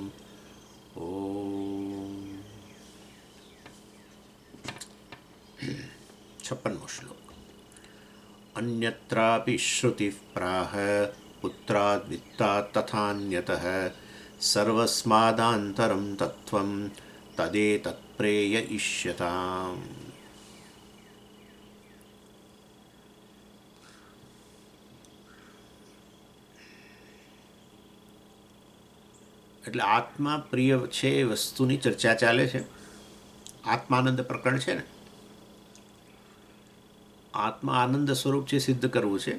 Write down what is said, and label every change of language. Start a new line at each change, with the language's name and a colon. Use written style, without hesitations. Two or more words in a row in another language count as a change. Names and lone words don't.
Sanskrit: ॐ 56 श्लोक। अन्यत्रापि श्रुतिः प्राह पुत्राद् वित्तात् तथान्यतः सर्वस्मादान्तरं तत्त्वं तदेतत्प्रेययिष्यताम्।
Gujarati: એટલે આત્મા પ્રિય છે એ વસ્તુની ચર્ચા ચાલે છે. આત્માનંદ પ્રકરણ છે ને, આત્મા આનંદ સ્વરૂપ છે, સિદ્ધ કરવું છે.